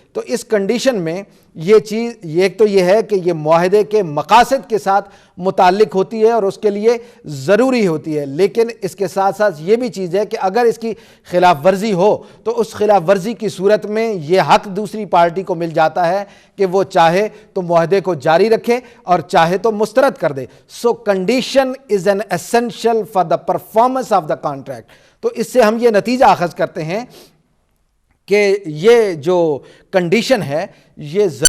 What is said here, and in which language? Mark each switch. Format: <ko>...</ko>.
<ur>تو اس کنڈیشن میں یہ چیز ایک تو یہ ہے کہ یہ معاہدے کے مقاصد کے ساتھ متعلق ہوتی ہے اور اس کے لیے ضروری ہوتی ہے. لیکن اس کے ساتھ ساتھ یہ بھی چیز ہے کہ اگر اس کی خلاف ورزی ہو تو اس خلاف ورزی کی صورت میں یہ حق دوسری پارٹی کو مل جاتا ہے کہ وہ چاہے تو معاہدے کو جاری رکھے اور چاہے تو مسترد کر دے.</ur> <en>So condition is an essential for the performance of the contract.</en> <ur>تو اس سے ہم یہ نتیجہ اخذ کرتے ہیں کہ یہ جو کنڈیشن ہے یہ</ur>